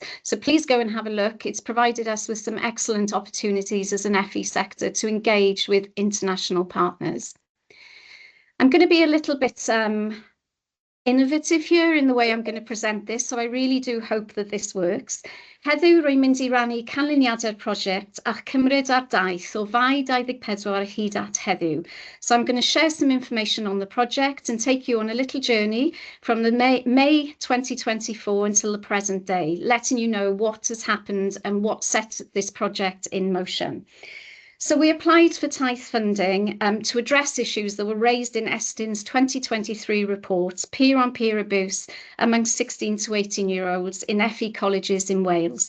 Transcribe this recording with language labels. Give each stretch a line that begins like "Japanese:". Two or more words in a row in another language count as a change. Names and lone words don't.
English: So please go and have a look. It's provided us with some excellent opportunities as an FE sector to engage with international partners. I'm going to be a little bit innovative here in the way I'm going to present this, so I really do hope that this works.
Welsh: Heddiw rwy'n mynd I rannu canlyniadau'r prosiect a'ch cymryd ar daith o fai 24 hyd at heddiw.
English: So I'm going to share some information on the project and take you on a little journey from the May 2024 until the present day, letting you know what has happened and what set this project in motion. So we applied for Taith funding to address issues that were raised in Estyn's 2023 report, peer-on-peer abuse among 16 to 18-year-olds in FE colleges in Wales.